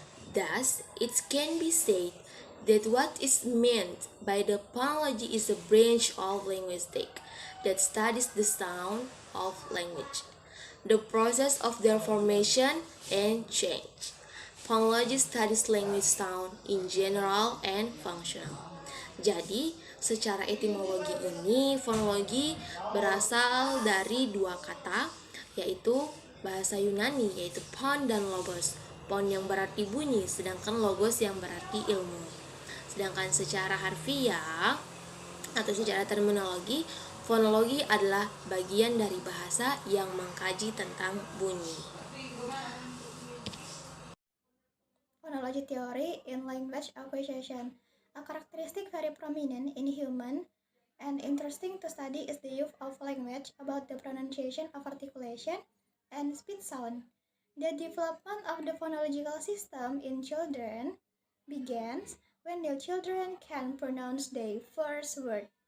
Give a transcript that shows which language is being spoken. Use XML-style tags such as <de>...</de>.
<en>Thus, it can be said that what is meant by the phonology is a branch of linguistics that studies the sound of language, the process of their formation and change. Phonology studies language sound in general and functional.</en> <id>Jadi, secara etimologi ini, fonologi berasal dari dua kata, yaitu bahasa Yunani, yaitu pon dan logos. Pon yang berarti bunyi, sedangkan logos yang berarti ilmu. Sedangkan secara harfiah atau secara terminologi, fonologi adalah bagian dari bahasa yang mengkaji tentang bunyi.</id> <en>Phonology theory in language acquisition. A characteristic very prominent in human and interesting to study is the use of language about the pronunciation of articulation and speech sound. The development of the phonological system in children begins when the children can pronounce their first word.</en>